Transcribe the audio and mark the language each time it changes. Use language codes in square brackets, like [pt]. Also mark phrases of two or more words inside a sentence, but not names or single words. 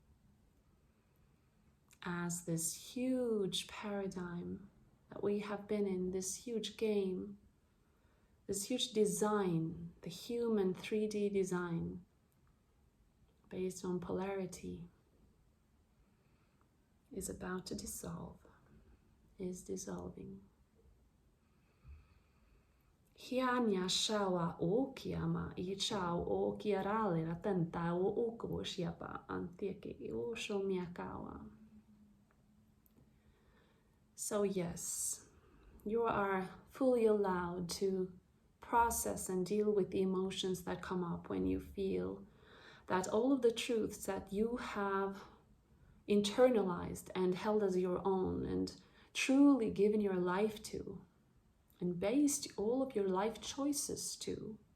[en] As this huge paradigm that we have been in, this huge game, this huge design, the human 3D design based on polarity, is about to dissolve, is dissolving. Hianya shawa o kiama I chao o kiarale la tenta o oko shiapa antieke o shomiakawa. So yes, you are fully allowed to process and deal with the emotions that come up when you feel that all of the truths that you have internalized and held as your own and truly given your life to and based all of your life choices to,